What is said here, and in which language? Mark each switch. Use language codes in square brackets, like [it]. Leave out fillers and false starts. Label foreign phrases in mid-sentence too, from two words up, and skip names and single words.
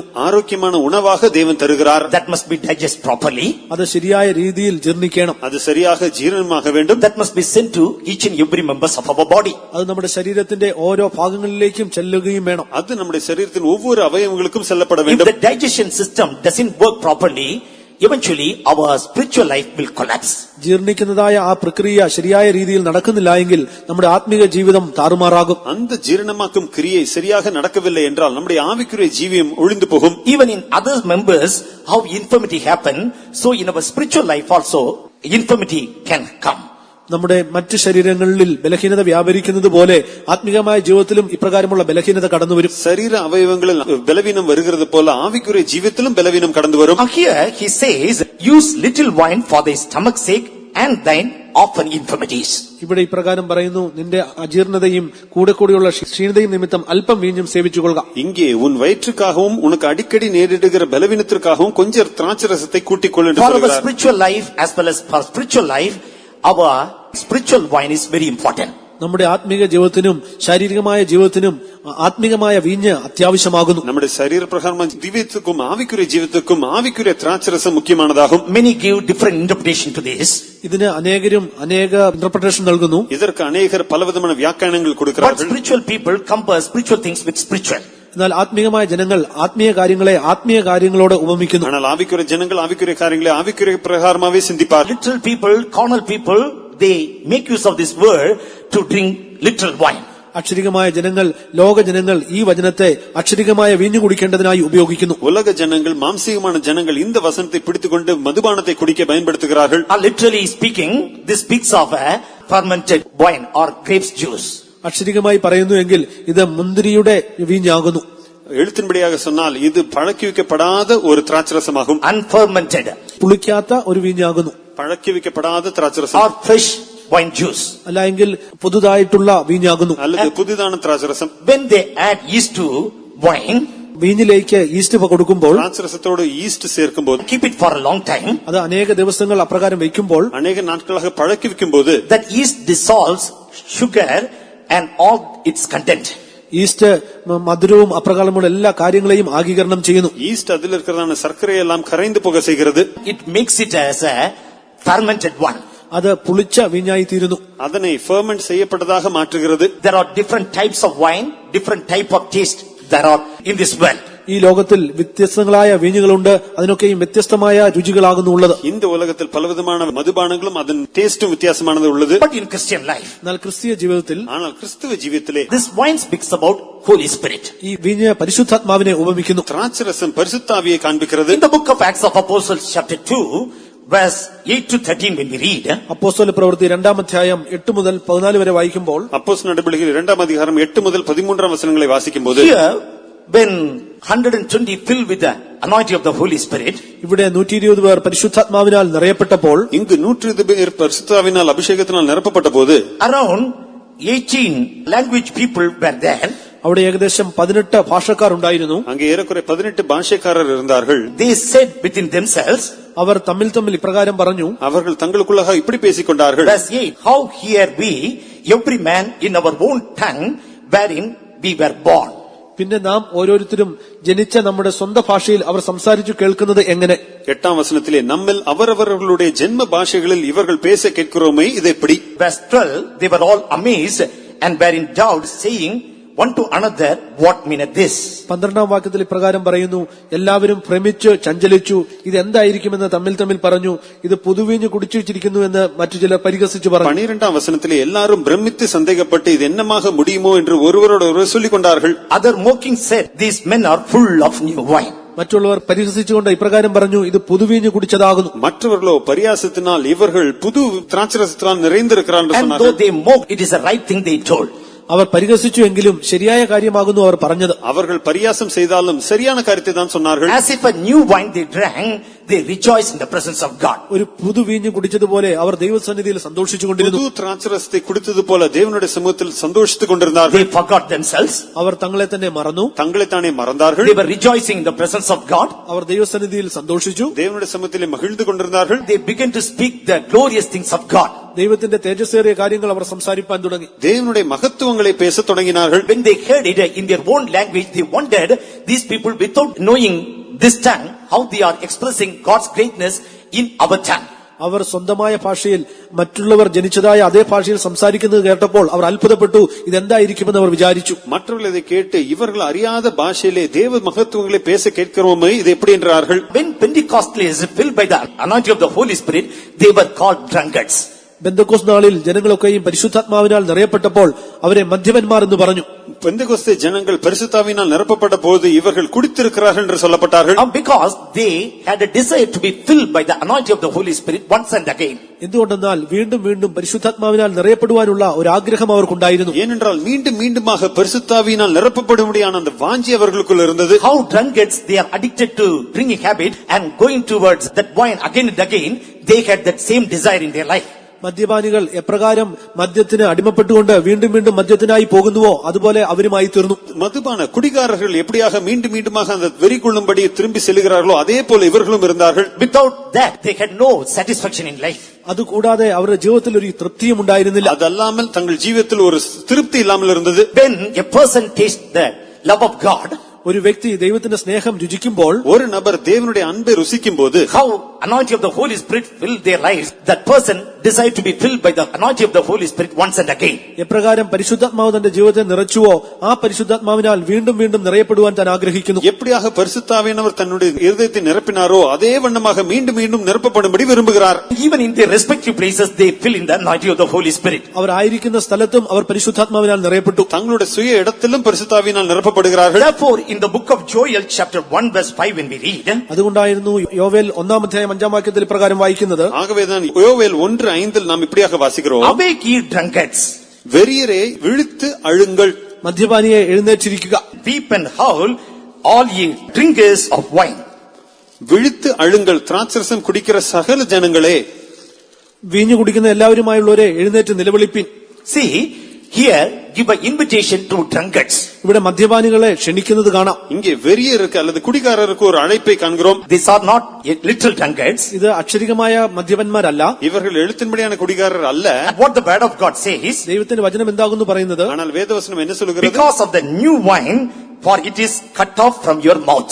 [ta] ஆரோக்கியமான உணவாக தேவன் தருகிறார். [en] That must be digested properly. [ml] അത് ശരിയായ രീതിയിൽ ജീർണിക്കണം. [ta] அது சரியாக ஜீரணமாக வேண்டும். [en] That must be sent to each and every members of our body. [ml] അത് നമ്മുടെ ശരീരത്തിന്റെ ഓരോ ഭാഗങ്ങളിലേക്കും ചെല്ലുകയും വേണം. [ta] அது நம்முடைய சரீரத்தின் ஒவ்வொரு அவயவங்களுக்கும் செல்லப்பட [en] If [ta] வேண்டும். [en] the digestion system doesn't work properly, eventually our spiritual life will collapse. [ml] ജീർണിക്കുന്നതായ ആ പ്രക്രിയ ശരിയായ രീതിയിൽ നടക്കുന്നില്ല എങ്കിൽ നമ്മുടെ ആത്മീക ജീവിതം താറുമാറാകും. [ta] அந்த ஜீரணமாக்கும் கிரியை சரியாக நடக்கவில்லை என்றால் நம்முடைய ஆவிக்குரிய ஜீவியம் ஒழிந்து போகும். [en] Even in other members, how infirmity happen, so in our spiritual life also, infirmity can come. [ml] നമ്മുടെ മറ്റ് ശരീരങ്ങളിൽ ബലഹീനത വ്യാപരിക്കുന്നത് പോലെ ആത്മീകമായ ജീവിതത്തിലും ഇപ്രകാരമുള്ള ബലഹീനത കടന്നുവരും. [ta] சரீர அவயவங்களில் பலவீனம் வருகிறது போல ஆவிக்குரிய ஜீவியத்திலும் பலவீனம் கடந்து வரும். [en] Here he says, use little wine for thy stomach's sake and thine often infirmities. [ml] ഇവിടെ ഇപ്രകാരം പറയുന്നു, നിന്റെ അജീർണതയും കൂടെ കൂടെയുള്ള ക്ഷീണതയും നിമിത്തം അല്പം വീഞ്ഞും സേവിച്ചുകൊള്ളുക. [ta] இங்கே உன் வயிற்றுக்காகவும் உனக்கு அடிக்கடி நேரிடுகிற பலவீனத்திற்காகவும் கொஞ்சம் திராட்சரசத்தை கூட்டிக் கொள் என்று [en] For our [ta] சொல்கிறார். [en] spiritual life as well as for spiritual life, our spiritual wine is very important. [ml] നമ്മുടെ ആത്മീക ജീവിതത്തിനും ശാരീരികമായ ജീവിതത്തിനും ആത്മീകമായ വീഞ്ഞ് അത്യാവശ്യമാകുന്നു. [ta] நம்முடைய சரீர பிரகாரமான ஜீவியத்துக்கும் ஆவிக்குரிய ஜீவியத்துக்கும் ஆவிக்குரிய திராட்சரசம் முக்கியமானதாகும். [en] Many give different interpretation to this. [ml] ഇതിന് അനേകരും അനേക ഇന്റർപ്രിട്ടേഷൻ നൽകുന്നു. [ta] இதற்கு அநேகர் பலவிதமான வியாக்கியானங்கள் [en] But [ta] கொடுக்கிறார்கள். [en] spiritual people compare spiritual things with spiritual. [ml] എന്നാൽ ആത്മീകമായ ജനങ്ങൾ ആത്മീയ കാര്യങ്ങളെ ആത്മീയ കാര്യങ്ങളോട് ഉപമിക്കുന്നു. [ta] ஆனால் ஆவிக்குரிய ஜனங்கள் ஆவிக்குரிய காரியங்களை ஆவிக்குரிய பிரகாரமாவே சிந்திப்பார். [en] Literal people, carnal people, they make use of this word to drink literal wine. [ml] അക്ഷരികമായ ജനങ്ങൾ, ലോക ജനങ്ങൾ ഈ വചനത്തെ അക്ഷരികമായ വീഞ്ഞു കുടിക്കേണ്ടതിനായി ഉപയോഗിക്കുന്നു. [ta] உலக ஜனங்கள் மாம்சீகமான ஜனங்கள் இந்த வசனத்தை பிடித்துக்கொண்டு மதுபானத்தை குடிக்க பயன்படுத்துகிறார்கள். [en] Literally speaking, this speaks of a fermented wine or grapes juice. [ml] അക്ഷരികമായി പറയുന്നുവെങ്കിൽ ഇത് മുന്തിരിയുടെ വീഞ്ഞാകുന്നു. [ta] எழுத்தின்படியாக சொன்னால் இது பழக்கி வைக்கப்படாத ஒரு திராட்சரசமாகும். [en] Unfermented [ml] പുളിക്കാത്ത ഒരു വീഞ്ഞാകുന്നു. [ta] பழக்கி வைக்கப்படாத திராட்சரசம் [en] or fresh wine juice. [ml] അല്ല എങ്കിൽ പുതുതായിട്ടുള്ള വീഞ്ഞാകുന്നു. [ta] அல்லது புதிதான திராட்சரசம். [en] When they add yeast to wine, [ml] വീഞ്ഞിലേക്ക് ഈസ്റ്റ് കൊടുക്കുമ്പോൾ, [ta] திராட்சரசத்தோடு ஈஸ்ட் சேர்க்கும்போது, [en] keep it for a long time, [ml] അത് അനേക ദിവസങ്ങൾ അപ്രകാരം വയ്ക്കുമ്പോൾ, [ta] அநேக நாட்களாக பழக்கி வைக்கும்போது [en] that yeast dissolves sugar and all its content. [ml] ഈസ്റ്റ് മധുരവും അപ്രകാരമുള്ള എല്ലാ കാര്യങ്ങളെയും ആഗീകരണം ചെയ്യുന്നു. [ta] ஈஸ்ட் அதில் இருக்கிறதான சர்க்கரை எல்லாம் கரைந்து போக செய்கிறது. [en] It makes it as a fermented one. [ml] അത് പുളിച്ച വീഞ്ഞായി തീരുന്നു. [ta] அதனை ஃபெர்மென்ட் செய்யப்பட்டதாக மாற்றுகிறது. [en] There are different types of wine, different type of taste there are in this world. [ml] ഈ ലോകത്തിൽ വ്യത്യസ്തങ്ങളായ വീഞ്ഞുകളുണ്ട്, അതിനൊക്കെയും വ്യത്യസ്തമായ രുചികളാകുന്നു ഉള്ളത്. [ta] இந்த உலகத்தில் பலவிதமான மதுபானங்களும் அதன் டேஸ்டும் வித்தியாசமானது உள்ளது. [en] But in Christian life, [ml] എന്നാൽ ക്രിസ്തീയ ജീവിതത്തിൽ [ta] ஆனால் கிறிஸ்துவ ஜீவியத்திலே [en] this wine speaks about Holy Spirit. [ml] ഈ വീഞ്ഞ് പരിശുദ്ധാത്മാവിനെ ഉപമിക്കുന്നു. [ta] திராட்சரசம் பரிசுத்தாவியை காண்பிக்கிறது. [en] In the book of Acts of Apostles chapter 2, verse 8 to 13 when we read, [ml] അപ്പോസ്തല പ്രവൃത്തി 2-ാം അധ്യായം 8 മുതൽ 14 വരെ വായിക്കുമ്പോൾ, [ta] அப்போஸ்தலர் நடபடிகள் 2-ാം அதிகாரம் 8 முதல் 13 வசனங்களை வாசிக்கும்போது, [en] here when 120 filled with the anointing of the Holy Spirit, [ml] ഇവിടെ 120 പേർ പരിശുദ്ധാത്മാവിനാൽ നിറയപ്പെട്ടപ്പോൾ, [ta] இங்கு 120 பேர் பரிசுத்தாவினால் அபிஷேகத்தினால் நிரப்பப்பட்ட போது, [en] around 18 language people were there. [ml] അവിടെ ഏകദേശം 18 ഭാഷക്കാർ ഉണ്ടായിരുന്നു. [ta] அங்கே ஏறக்குறை 18 பாஷைக்காரர் இருந்தார்கள். [en] They said within themselves, [ml] അവർ തമ്മിൽ ഇപ്രകാരം പറഞ്ഞു. [ta] அவர்கள் தங்களுக்குள்ளாக இப்படி பேசிக் கொண்டார்கள். [en] verse 8, how hear we every man in our own tongue wherein we were born. [ml] പിന്നെ നാം ഓരോരുത്തരും ജനിച്ച നമ്മുടെ സ്വന്തം ഭാഷയിൽ അവർ സംസാരിച്ചു കേൾക്കുന്നത് എങ്ങനെ? [ta] 8-ാം വസനത്തിலே நம்மில் அவரவர்களுடைய ஜென்ம பாஷைகளில் இவர்கள் பேச கேட்கிறோமே, இது எப்படி? [en] Verse 12, they were all amazed and were in doubt, saying one to another, what meaneth this? [ml] 12-ാം വാക്യത്തിൽ ഇപ്രകാരം പറയുന്നു, എല്ലാവരും ഭ്രമിച്ചു ചഞ്ചലിച്ചു, ഇത് എന്തായിരിക്കുമെന്ന് തമ്മിൽ പറഞ്ഞു. ഇത് പുതുവീഞ്ഞ് കുടിച്ചു വെച്ചിരിക്കുന്നു എന്ന് മറ്റു ചിലർ പരിഹസിച്ചു പറഞ്ഞു. [ta] 12-ാം വസനത്തിலே எல்லாரும் பிரமித்து சந்தேகப்பட்டு இது என்னமாக முடியுமோ என்று ஒருவரோடொருவர் சொல்லிக் கொண்டார்கள். [en] Other mocking said, these men are full of new wine. [ml] മറ്റുള്ളവർ പരിഹസിച്ചുകൊണ്ട് ഇപ്രകാരം പറഞ്ഞു, ഇത് പുതുവീഞ്ഞ് കുടിച്ചതാകുന്നു. [ta] மற்றவர்களோ பரியாசத்தினால் இவர்கள் புது திராட்சரசத்தினால் நிறைந்திருக்கிறார் என்று [en] And though [ta] சொன்னார்கள். [en] they mocked, it is the right thing they told. [ml] അവർ പരിഹസിച്ചു എങ്കിലും ശരിയായ കാര്യമാകുന്നു അവർ പറഞ്ഞത്. [ta] அவர்கள் பரியாசம் செய்தாலும் சரியான காரியத்தை தான் சொன்னார்கள். [en] As if a new wine they drank, they rejoiced in the presence of God. [ml] ഒരു പുതുവീഞ്ഞ് കുടിച്ചതുപോലെ അവർ ദൈവസന്നിധിയിൽ സന്തോഷിച്ചുകൊണ്ടിരുന്നു. [ta] புது திராட்சரசத்தை குடித்தது போல தேவனுடைய சமூகத்தில் சந்தோஷித்துக் கொண்டிருந்தார்கள். [en] They forgot themselves. [ml] അവർ തങ്ങളെ തന്നെ മറന്നു. [ta] தங்களைத்தானே மறந்தார்கள். [en] They were rejoicing in the presence of God. [ml] അവർ ദൈവസന്നിധിയിൽ സന്തോഷിച്ചു. [ta] தேவனுடைய சமூகத்திலே மகிழ்ந்து கொண்டிருந்தார்கள். [en] They began to speak the glorious things of God. [ml] ദൈവത്തിന്റെ തേജസ്സേറിയ കാര്യങ്ങൾ അവർ സംസാരിപ്പാൻ തുടങ്ങി. [ta] தேவனுடைய மகத்துவங்களை பேசத் தொடங்கினார்கள். [en] When they heard it in their own language, they wondered, these people without knowing this tongue, how they are expressing God's greatness in our tongue. [ml] അവർ സ്വന്തമായ ഭാഷയിൽ മറ്റുള്ളവർ ജനിച്ചതായ അതേ ഭാഷയിൽ സംസാരിക്കുന്നത് കേട്ടപ്പോൾ അവർ അത്ഭുതപ്പെട്ടു. ഇതെന്തായിരിക്കുമെന്ന് അവർ വിചാരിച്ചു. [ta] மற்றவர்கள் இதை கேட்டு இவர்கள் அறியாத பாஷையிலே தேவ மகத்துவங்களை பேச கேட்கிறோமே, இது எப்படி என்றார்கள். [en] When Pentecostals filled by the anointing of the Holy Spirit, they were called drunkards. [ml] ബെന്തക്കോസ് നാളിൽ ജനങ്ങളൊക്കെയും പരിശുദ്ധാത്മാവിനാൽ നിറയപ്പെട്ടപ്പോൾ അവരെ മദ്യപന്മാർ എന്ന് പറഞ്ഞു. [ta] பெந்தெகோஸ்தே ஜனங்கள் பரிசுத்தாவினால் நிரப்பப்பட்ட போது இவர்கள் குடித்திருக்கிறார்கள் என்று சொல்லப்பட்டார்கள். [en] Because they had a desire to be filled by the anointing of the Holy Spirit once and again. [ml] എന്തുകൊണ്ടെന്നാൽ വീണ്ടും വീണ്ടും പരിശുദ്ധാത്മാവിനാൽ നിറയപ്പെടുവാനുള്ള ഒരു ആഗ്രഹം അവർക്കുണ്ടായിരുന്നു. [ta] ஏனென்றால் மீண்டும் மீண்டுமாக பரிசுத்தாவியினால் நிரப்பப்படும்படியான அந்த வாஞ்சி அவர்களுக்குள் இருந்தது. [en] How drunkards, they are addicted to drinking habit and going towards that wine again and again, they had that same desire in their life. [ml] മദ്യപാനികൾ എപ്രകാരം മദ്യത്തിന് അടിമപ്പെട്ടുകൊണ്ട് വീണ്ടും വീണ്ടും മദ്യത്തിനായി പോകുന്നുവോ അതുപോലെ അവരുമായി തീർന്നു. [ta] மதுபான குடிகாரர்கள் எப்படியாக மீண்டும் மீண்டுமாக அந்த வெறி கொள்ளும்படி திரும்பி செல்கிறார்களோ அதே போல இவர்களும் இருந்தார்கள். [en] Without that, they had no satisfaction in life. [ml] അതുകൂടാതെ അവരുടെ ജീവിതത്തിൽ ഒരു തൃപ്തിയും ഉണ്ടായിരുന്നില്ല. [ta] அதல்லாமல் தங்கள் ஜீவியத்தில் ஒரு திருப்தி இல்லாமல் இருந்தது. [en] When a person tastes the love of God, [ml] ഒരു വ്യക്തി ദൈവത്തിന്റെ സ്നേഹം രുചിക്കുമ്പോൾ, [ta] ஒரு நபர் தேவனுடைய அன்பை ருசிக்கும் போது, [en] how anointing of the Holy Spirit filled their lives, that person desired to be filled by the anointing of the Holy Spirit once and again. [ml] എപ്രകാരം പരിശുദ്ധാത്മാവ് തന്റെ ജീവിതത്തെ നിറച്ചുവോ ആ പരിശുദ്ധാത്മാവിനാൽ വീണ്ടും വീണ്ടും നിറയപ്പെടുവാൻ താൻ ആഗ്രഹിക്കുന്നു. [ta] எப்படியாக பரிசுத்தாவியானவர் தன்னுடைய இருதயத்தை நிரப்பினாரோ அதே வண்ணமாக மீண்டும் மீண்டும் நிரப்பப்படும்படி விரும்புகிறார். [en] Even in their respective places, they fill in the anointing of the Holy Spirit. [ml] അവർ ആയിരിക്കുന്ന സ്ഥലത്തും അവർ പരിശുദ്ധാത്മാവിനാൽ നിറയപ്പെട്ടു. [ta] தங்களுடைய சுய இடத்திலும் பரிசுத்தாவியினால் நிரப்பப்படுகிறார்கள். [en] Therefore, in the book of Joel chapter 1 verse 5, when we read, [ml] അതുകൊണ്ടായിരുന്നു യോവേൽ 1-ാം വാക്യത്തിൽ ഇപ്രകാരം വായിക്കുന്നത്. [ta] ஆகவேதான் யோவேல் 1:5 நாம் இப்படியாக வாசிக்கிறோம். [en] awake ye drunkards, [ta] வெறியரே விழித்து அழுங்கள், [ml] മദ്യപാനിയെ എഴുന്നേറ്റിരിക്കുക. [en] weep and howl, all ye drinkers of wine. [ta] விழித்து அழுங்கள், திராட்சரசம் குடிக்கிற சகல ஜனங்களே. [ml] വീഞ്ഞു കുടിക്കുന്ന എല്ലാവരുമായുള്ളവരെ എഴുന്നേറ്റ് നിലവിളിപ്പിൻ. [en] See, here give an invitation to drunkards. [ml] ഇവിടെ മദ്യപാനികളെ ക്ഷണിക്കുന്നത് കാണാം. [ta] இங்கே வெறியருக்கு அல்லது குடிகாரருக்கு ஒரு அழைப்பை காண்கிறோம். [en] These are not literal drunkards. [ml] ഇത് അക്ഷരികമായ മദ്യപന്മാരല്ല. [ta] இவர்கள் எழுத்தின்படியான குடிகாரர் அல்ல. [en] What the word of God says, [ml] ദൈവത്തിന്റെ വചനം എന്താകുന്നു പറയുന്നത്, [ta] ஆனால் வேதவசனம் என்ன சொல்கிறது? [en] because of the new wine, for it is cut off from your mouth.